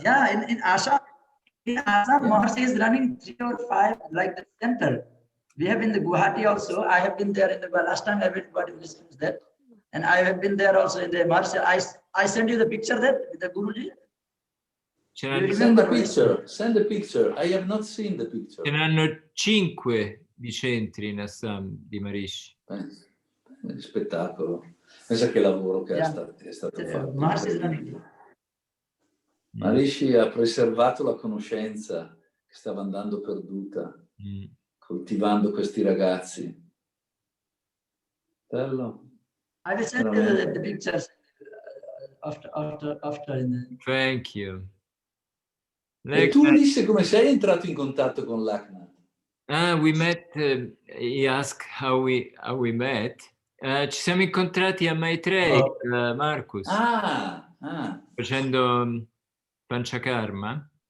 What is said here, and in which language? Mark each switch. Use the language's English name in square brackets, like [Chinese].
[English] Yeah, in Assam, Maharshi is running 3 or 5 like the center. We have in the Guwahati also. I have been there in the last time. Everybody listens that, and I have been there also in the Maharshi. I send you the picture that with the Guruji. Send the picture. Send the picture. I have not seen the picture. [Italian] Ce n'hanno 5 di centri in Assam di Maharishi. Spettacolo. Pensa che lavoro che è stato fatto. Maharishi ha preservato la conoscenza che stava andando perduta, coltivando questi ragazzi. Bello. [English] I will send you the pictures after. Thank you. [Italian] E tu Ulisse come sei entrato in contatto con Laknath? [English] We met, he asked how we met. [Italian] Ci siamo incontrati a Maitreyi, Marcus, facendo Panchakarma.